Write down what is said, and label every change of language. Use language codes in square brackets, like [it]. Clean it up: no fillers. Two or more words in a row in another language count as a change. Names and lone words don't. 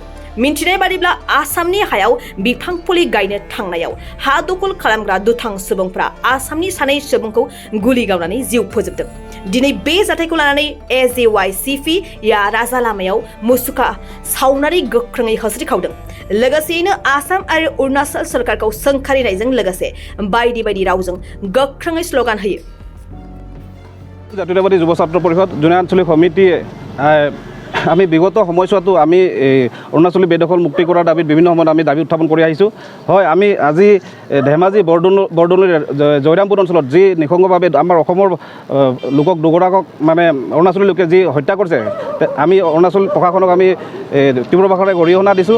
[brx] मिन्थिनाय बादिब्ला आसामनि हायाव बिफां फुलि गायनो थांनायाव हा दखल खालामग्रा दुथां सुबुंफ्रा आसामनि सानै सुबुंखौ गुलि गावनानै जिउ फोजोबदों। दिनै बे जाथायखौ लानानै AJYCP या राजालामायाव मुसुखा सावनानै गोख्रोङै होस्रिखावदों। लोगोसेयैनो आसाम आरो अरुणाचल सरकारखौ सोंखारिनायजों लोगोसे बायदि बायदि रावजों गोख्रोङै स्ल'गान होयो। [as] জাতীয়তাবাদী যুৱ ছাত্ৰ পৰিষদ জুনিয়ৰ আঞ্চলিক সমিতিয়ে আমি বিগত সময়ছোৱাতো আমি অৰুণাচলী বেদখল মুক্তি কৰাৰ দাবীত বিভিন্ন সময়ত আমি দাবী উত্থাপন কৰি আহিছোঁ। হয়, আমি আজি ধেমাজি বৰদলৈৰ জয়ৰামপুৰ অঞ্চলত যি নিঃসংগভাৱে আমাৰ অসমৰ লোকক দুগৰাকক মানে অৰুণাচলী লোকে যি হত্যা কৰিছে, আমি অৰুণাচল প্ৰশাসনক আমি তীব্ৰ ভাষাৰে অৰিহণা দিছোঁ।